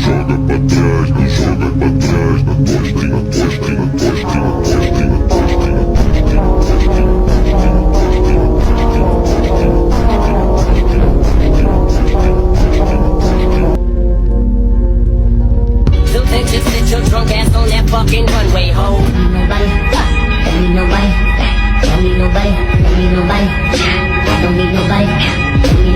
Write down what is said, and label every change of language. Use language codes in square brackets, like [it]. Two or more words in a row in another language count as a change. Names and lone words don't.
[pt] pra trás, não joga pra trás. Na costa, na costa, na costa, na costa, na costa, na [en] So take your sit your drunk ass on that fucking runway, ho. Don't need nobody, don't need nobody, don't need nobody, don't need nobody.